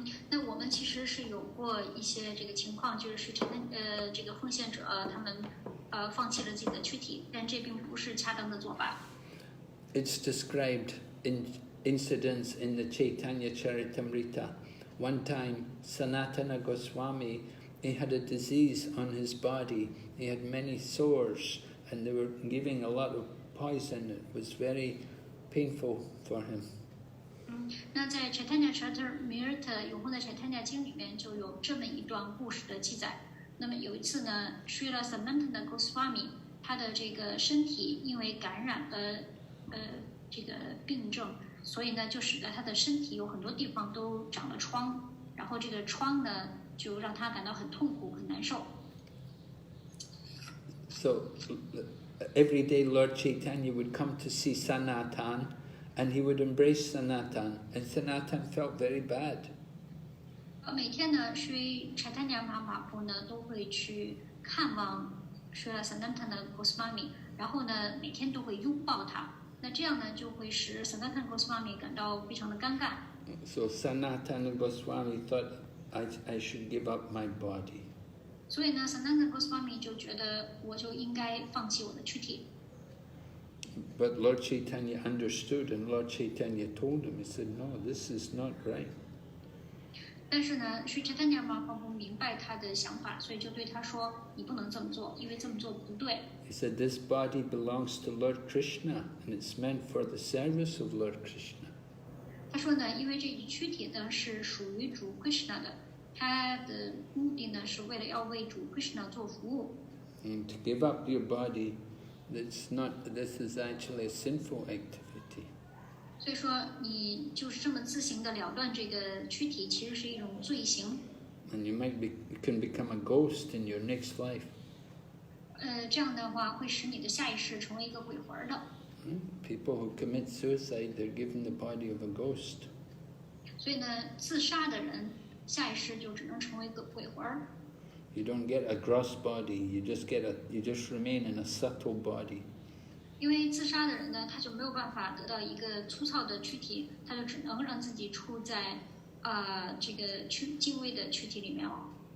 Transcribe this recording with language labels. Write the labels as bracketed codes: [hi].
[zh] 那我们其实是有过一些这个情况，就是这个奉献者他们放弃了自己的躯体，但这并不是恰当的做法。 [en] It's described in incidents in the Caitanya Caritamrta. One time, Sanatana Goswami, he had a disease on his body. He had many sores, and they were giving a lot of poison. It was very painful for him. [zh] 那在 Caitanya Caritamrta 永恒的 Caitanya 经里面就有这么一段故事的记载。那么有一次呢 ，Srila Sanatana Goswami 他的这个身体因为感染了这个病症，所以呢就使得他的身体有很多地方都长了疮，然后这个疮呢就让他感到很痛苦、很难受。 [en] So every day Lord Caitanya would come to see Sanatan, and he would embrace Sanatan, and Sanatan felt very bad. [zh] 每天呢，Sri Chaitanya Mahaprabhu 呢都会去看望 Srila Sanatana Goswami， 然后呢每天都会拥抱他。那这样呢就会使 Sanatana Goswami 感到非常的尴尬。 [en] So Sanatana Goswami thought, I should give up my body. [zh] 所以呢 ，Sanatana Goswami 就觉得我就应该放弃我的躯体。 [en] But Lord Caitanya understood, and Lord Caitanya told him, he said, no, this is not right. [zh] 但是呢，Sri Chaitanya Mahaprabhu 明白他的想法，所以就对他说：“你不能这么做，因为这么做不对。” [en] He said, this body belongs to Lord Krishna, and it's meant for the service of Lord Krishna. [zh] 他说呢，因为这具躯体呢是属于主 Krishna 的，他的目的呢是为了要为主 Krishna 做服务。 [en] And to give up your body, this is actually a sinful activity. [zh] 所以说，你就是这么自行的了断这个躯体，其实是一种罪行。 [en] And you can become a ghost in your next life. [zh] 这样的话会使你的下一世成为一个鬼魂的。 [en] People who commit suicide, they're given the body of a ghost. [zh] 所以呢，自杀的人，下一世就只能成为个鬼魂儿。 [en] You don't get a gross body. You just remain in a subtle body. [zh] 因为自杀的人呢，他就没有办法得到一个粗糙的躯体，他就只能让自己处在这个精微的躯体里面了。